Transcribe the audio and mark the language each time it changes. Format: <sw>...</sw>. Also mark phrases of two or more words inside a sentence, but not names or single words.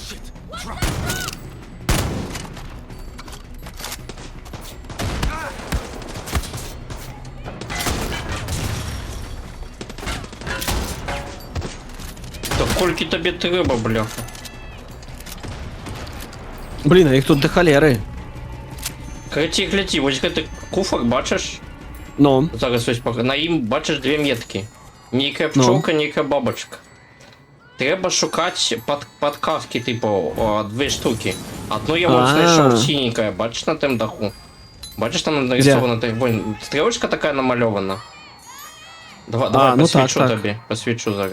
<uk>Та скільки тобі треба, бляха? Блін, а їх тут до холери. Гляди, ось гэты куфак, бачиш? Ну, Зараз ось на ім бачиш дві метки.</uk> <be>Нейкая</be> <uk>Ну.</uk> <ru>пчелка, нейкая бабочка.</ru> <uk>Треба шукати подказки, типу, дві штуки. Одну я вот знайшов синенькая, бачиш на тем даху? Бачиш там нарисована, вон, стрілочка така намальована. Давай ну посвічу так. тобі, посвічу зараз.</uk>